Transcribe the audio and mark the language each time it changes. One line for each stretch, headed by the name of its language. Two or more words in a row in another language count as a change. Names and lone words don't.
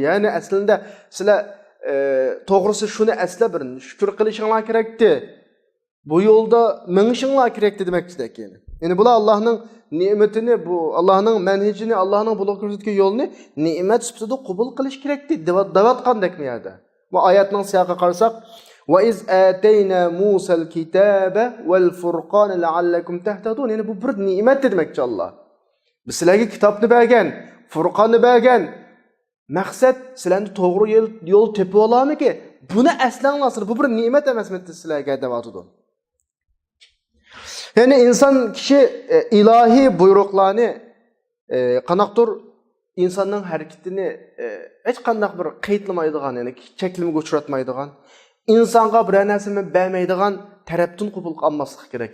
Uzbek: Ya'ni aslida sizlar to'g'risi shuni asla bir shukr qilishinglar kerakdi. Bu yo'lda mengishinglar kerakdi demakchidir ekan. Ya'ni bular Allohning ne'matini, bu Allohning manhajini, Allohning bular ko'rsatgan yo'lni ne'mat sifatida qabul qilish kerakdi. Davatqandek bu yerda. Bu oyatning siyoqiga qarasak,
Arabic: "وإذ آتينا موسى الكتاب والفرقان لعلكم تهتدون."
Uzbek: Ya'ni bu bir ne'mat demakchi Alloh. Biz sizlarga kitobni bergan, Furqonni bergan. Maqsad sizlarni to'g'ri yo'l tepib olamiki? Buni aslanglar, bu bir ne'mat emasmi sizlarga deyapti. Ya'ni inson kishi ilohiy buyruqlarni qanaqdir insonning harakatini hech qanday bir qiyitlamaydigan, ya'ni cheklimga uchratmaydigan, insonga bir narsani bermaydigan tarafdan qabul qilmaslik kerak.